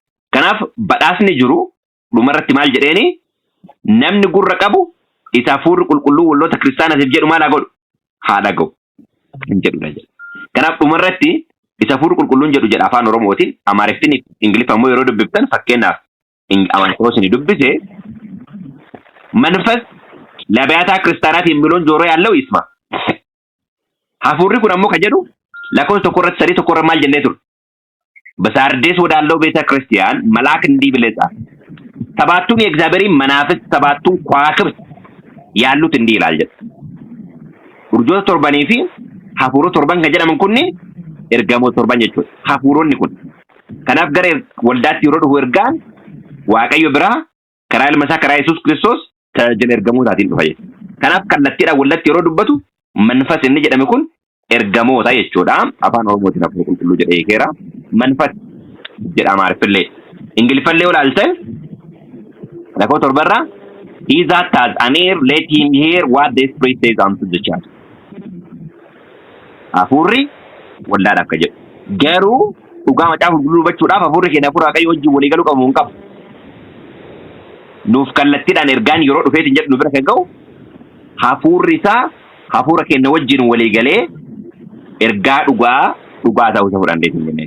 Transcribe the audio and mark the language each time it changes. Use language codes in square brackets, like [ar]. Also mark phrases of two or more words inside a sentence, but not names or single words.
[om] Kanaaf badhaasni jiru dhumarratti maal jedheeni namni gurra qabu isa hafuurri qulqulluu walloota kiristaanaatiif jedhu maal haa godhu? Haa dhaga'u hin jedhudha jedha. Kanaaf dhumarratti isa hafuurri qulqulluun jedhu jedha afaan Oromootiin Amaariffaan Ingiliffaan immoo yeroo dubbiftan fakkeenyaaf Amaariffaan dubbise manfas labiyataa kiristaanaati [am] የሚለውን ጆሮ ያለው ይስማ. [om] Hafuurri kun ammoo ka jedhu lakkoofsa tokko irratti sadii tokko irra maal jennee ture? [am] በሳርዴስ ወዳለው ቤተ ክርስቲያን መልአክ እንዲህ ብለህ ጻፍ ሰባቱን የእግዚአብሔርን መናፍስት ሰባቱን ከዋክብት ያሉት እንዲህ ይላል jedha. [om] Urjoota torbanii fi hafuurota torban kan jedhaman kunniin ergamoota torban jechuudha. Hafuuronni kun kanaaf gara waldaatti yeroo dhufu ergaan Waaqayyo biraa karaa ilma isaa karaa Yesuus Kiristoos tajaajila ergamootaatiin dhufa jechuudha. Kanaaf kallattiidhaan waldatti yeroo dubbatu manfas inni jedhame kun ergamoota jechuudha. Afaan Oromootiin hafuura qulqulluu jedhee keera. Manfas jedha Amaariffillee. Ingiliffallee olaaltan lakkoofsa torbarraa [en] he that has an ear let him hear what the Spirit says unto the church. [om] Hafuurri waldaadhaaf ka jedhu. Garuu dhugaa macaafa qulqulluu hubachuudhaaf hafuurri keenya hafuura Waaqayyoo wajjin walii galuu qabu hin qabu. Nuuf kallattiidhaan ergaan yeroo dhufeetiin jedhu nu bira kan ga'u hafuurri isaa hafuura keenya wajjin walii galee ergaa dhugaa ta'uu isa fudhanneetiin jennee.